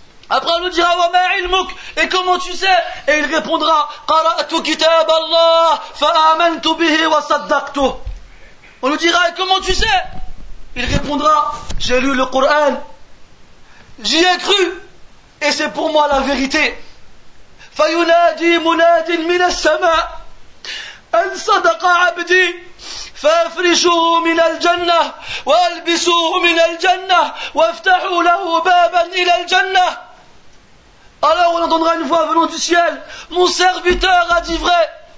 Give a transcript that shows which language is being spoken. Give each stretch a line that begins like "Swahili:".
French: Après on nous dira
Arabic: wa ma ilmuk,
French: et comment tu sais? Et il répondra
Arabic: qara'tu kitab Allah fa amantu bihi wa saddaqtuh.
French: On nous dira et comment tu sais? Il répondra j'ai lu le Coran, j'y ai cru, et c'est pour moi la vérité.
Arabic: فينادي مناد من السماء أن صدق عبدي فافرشوه من الجنة وألبسوه من الجنة وافتحوا له بابا إلى الجنة.
French: Alors on entendra une voix venant du ciel, mon serviteur a dit vrai,